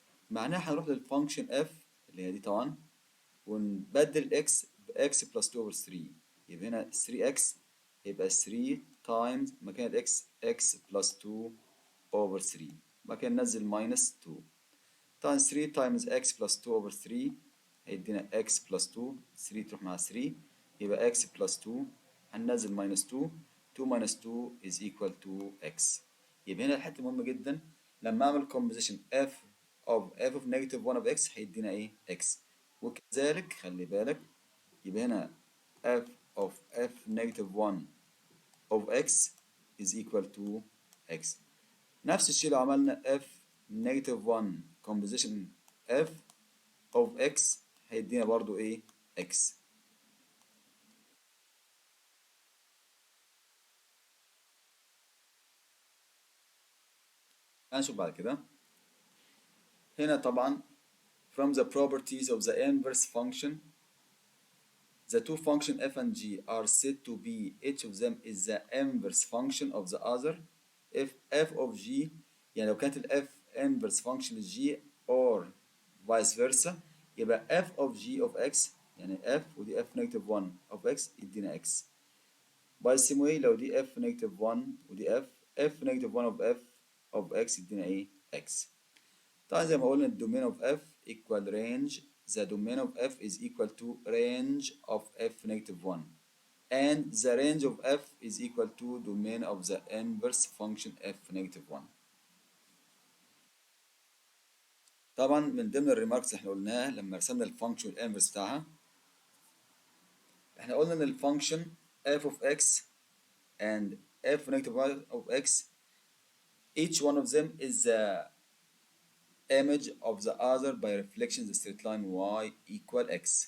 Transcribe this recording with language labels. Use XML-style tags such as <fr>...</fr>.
<ar>معناها هنروح للفانكشن</ar> <en>f</en> <ar>اللي هي دي طبعا ونبدل</ar> <en>x ب x plus 2 over 3</en> <ar>يبقى هنا</ar> <en>3x يبقى 3 times مكان ال x x plus 2 over 3</en> <ar>مكان ننزل</ar> <en>minus 2 طبعا 3 times x plus 2 over 3</en> <ar>هيدينا</ar> <en>x plus 2 3</en> <ar>تروح مع</ar> <en>3 يبقى x plus 2</en> <ar>هننزل</ar> <en>minus 2 2 minus 2 is equal to x.</en> <ar>يبقى هنا الحتة مهمة جدا لما أعمل</ar> <en>composition f of negative 1 of x</en> <ar>هيدينا إيه x. وكذلك خلي بالك يبقى هنا</ar> <en>f negative 1 of x is equal to x.</en> <ar>نفس الشيء لو عملنا</ar> <en>f negative 1 composition f of x</en> <ar>هيدينا برضو ايه x. هنشوف بعد كده.</ar> <en>هنا طبعا from the properties of the inverse function the two function f and g are said to be each of them is the inverse function of the other if f of g</en> <ar>يعني لو كانت ال</ar> <en>f inverse function ل g or vice versa</en> <ar>يبقى</ar> <en>f of g of x يعني f</en> <ar>ودي</ar> <en>f negative 1 of x</en> <ar>يدينا</ar> <en>x. by the same way</en> <ar>لو دي</ar> <en>f negative 1</en> <ar>ودي</ar> <en>f negative 1 of f of x</en> <ar>يدينا ايه</ar> <en>x.</en> <ar>طبعا زي ما قلنا الدومين</ar> <en>of f equal range. The domain of f is equal to range of f negative 1 and the range of f is equal to domain of the inverse function f negative 1.</en> <ar>طبعا من ضمن الريماركس اللي احنا قلناها لما رسمنا الفانكشن والانفرس بتاعها، احنا قلنا ان الفانكشن</ar> <en>f of x and f negative 1 of x, each one of them is the image of the other by reflection the straight line y equal x.</en>